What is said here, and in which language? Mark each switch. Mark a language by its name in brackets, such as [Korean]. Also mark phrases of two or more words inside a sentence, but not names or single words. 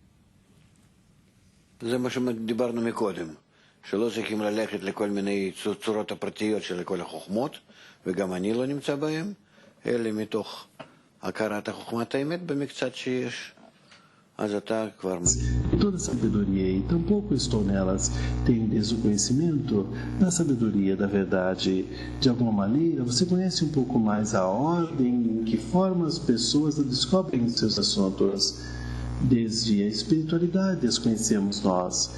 [Hebrew] זה מה שדיברנו מקודם, שלא צריכים ללכת לכל מיני צורות הפרטיות של כל החוכמות, וגם אני לא נמצא בהם, אלא מתוך הכרת החוכמת האמת במקצת שיש. אז אתה כבר... [Portuguese] Toda sabedoria, e tampouco estou nelas, tenho desde o conhecimento da sabedoria da verdade. De alguma maneira, você conhece um pouco mais a ordem em que forma as pessoas descobrem seus assuntos. Desde a espiritualidade as conhecemos nós.